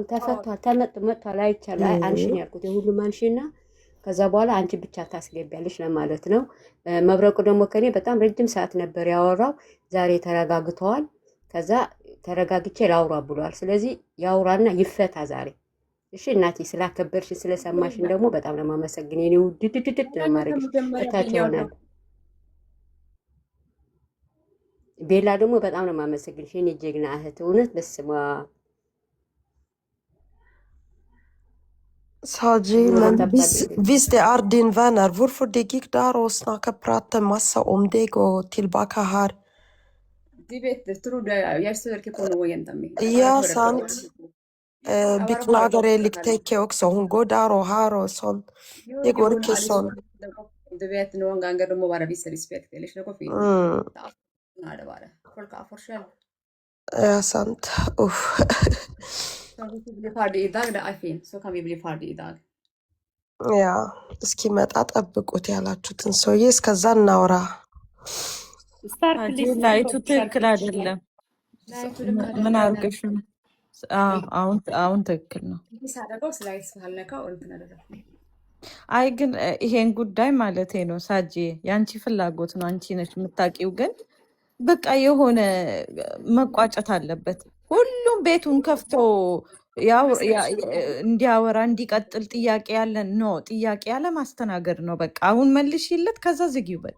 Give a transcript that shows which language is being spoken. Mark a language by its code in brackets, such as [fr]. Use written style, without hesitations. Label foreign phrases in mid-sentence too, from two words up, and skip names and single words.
[am] ተፈቷል። መጥቷል አይቻልም። አንሽን ያልኩት የሁሉም አንሽና ከዛ በኋላ አንቺ ብቻ ታስገቢያለሽ ለማለት ነው። መብረቁ ደግሞ ከኔ በጣም ረጅም ሰዓት ነበር ያወራው። ዛሬ ተረጋግተዋል። ከዛ ተረጋግቼ ላውራ ብሏል። ስለዚህ ያውራና ይፈታ ዛሬ። እሺ እናቴ ስላከበርሽን ስለሰማሽን ደግሞ በጣም ነው የማመሰግን። የኔ ውድድድድ ለማድረግ እታች ይሆናል። ቤላ ደግሞ በጣም ነው የማመሰግንሽ የኔ ጀግና እህት። እውነት በስማ [sv] Saji, men hvis det är din vänner, varför det gick där och snacka, prata massa om dig och tillbaka här? Ja, sant. Beklagar Eliktekke också, hon går där och här och sånt. Det går inte sånt. Du vet, någon gånger de må bara visa respekt. Eller så går fint. Det bara. Folk har forskjell. Ja, sant. Så vi blir färdig idag, det är fint. Så kan vi bli färdig idag. Ja, [am] እስኪመጣ ጠብቁት ያላችሁትን ሰውዬ እስከዛ እናውራ። ላይቱ ትክክል አይደለም። ምን አድርገሽ ነው? አሁን ትክክል ነው። አይ ግን ይሄን ጉዳይ ማለቴ ነው ሳጂ ያንቺ ፍላጎት ነው፣ አንቺ ነሽ የምታውቂው። ግን በቃ የሆነ መቋጨት አለበት። ሁሉም ቤቱን ከፍቶ እንዲያወራ እንዲቀጥል ጥያቄ ያለን ነው። ጥያቄ ያለ ማስተናገድ ነው። በቃ አሁን መልሽለት፣ ከዛ ዝጊው። በቃ